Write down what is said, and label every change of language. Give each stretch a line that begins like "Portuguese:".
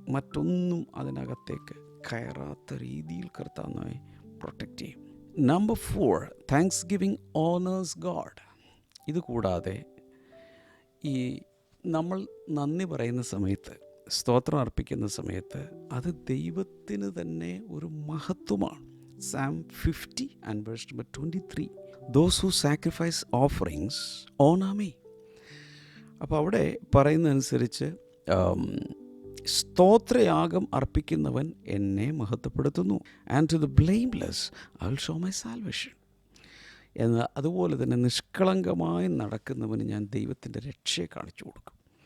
Malayalam: മറ്റൊന്നും അതിനകത്തേക്ക് കയറാത്ത രീതിയിൽ കർത്താവ് നമ്മെ പ്രൊട്ടക്റ്റ് ചെയ്യും.
English: Number 4, thanksgiving honours God.
Malayalam: ഇത് കൂടാതെ ഈ നമ്മൾ നന്ദി പറയുന്ന സമയത്ത്, സ്തോത്രം അർപ്പിക്കുന്ന സമയത്ത് അത് ദൈവത്തിന് തന്നെ ഒരു മഹത്വമാണ്.
English: Psalm 50:23, those who sacrifice offerings honor me.
Malayalam: അപ്പോൾ അവിടെ പറയുന്നതനുസരിച്ച് സ്തോത്രയാഗം അർപ്പിക്കുന്നവൻ എന്നെ മഹത്വപ്പെടുത്തുന്നു.
English: And to the blameless I will show my salvation.
Malayalam: എന്നാൽ അതുപോലെ തന്നെ നിഷ്കളങ്കമായി നടക്കുന്നവന് ഞാൻ ദൈവത്തിൻ്റെ രക്ഷയെ കാണിച്ചു കൊടുക്കും.